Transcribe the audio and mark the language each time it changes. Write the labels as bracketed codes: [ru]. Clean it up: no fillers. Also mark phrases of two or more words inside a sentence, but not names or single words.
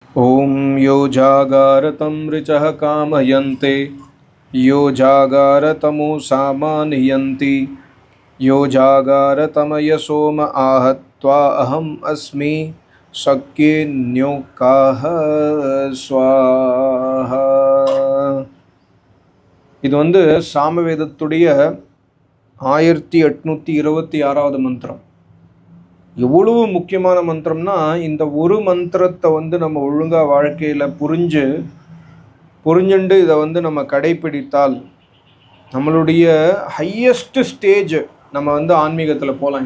[sa] ॐ यो जागारतं ऋचः कामयन्ते यो जागारतमुसामानयन्ति यो जागारतमयसोम आहत्वा अहम् अस्मि शक्येन्योकाः स्वाहा. [ta] இது சாமவேதத்துடைய 1826வது மந்திரம். எவ்வளவு முக்கியமான மந்திரம்னா, இந்த ஒரு மந்திரத்தை நம்ம ஒழுங்காக வாழ்க்கையில் புரிஞ்சுண்டு இதை நம்ம கடைப்பிடித்தால் நம்மளுடைய [en] highest stage [ta] நம்ம ஆன்மீகத்தில் போகலாம்.